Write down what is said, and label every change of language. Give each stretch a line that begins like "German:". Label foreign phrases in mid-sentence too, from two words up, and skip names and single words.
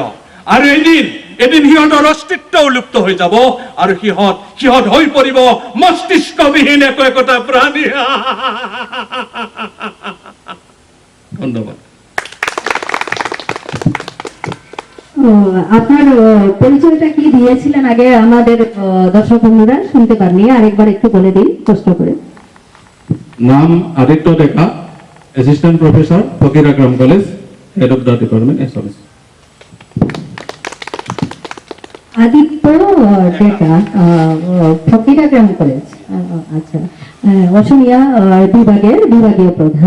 Assamese: আৰু এদিন সিহঁতৰ অস্তিত্বও লুপ্ত হৈ যাব, আৰু সিহঁত হৈ পৰিব মস্তিষ্কবিহীন একোটা প্ৰাণী। ধন্যবাদ।
Bangla: আপনার পরিচয়টা কি দিয়েছিলেন আগে আমাদের দর্শক বন্ধুরা শুনতে পাননি, আরেকবার একটু বলে দিন কষ্ট করে।
English: নাম আদিত্য ডেকা, assistant professor, ফকিরাগ্রাম কলেজ, head of the department এসএমএস।
Bangla: আদিত্য ডেকা, ফকিরাগ্রাম কলেজ, আচ্ছা, অসমিয়া বিভাগীয় প্রধান।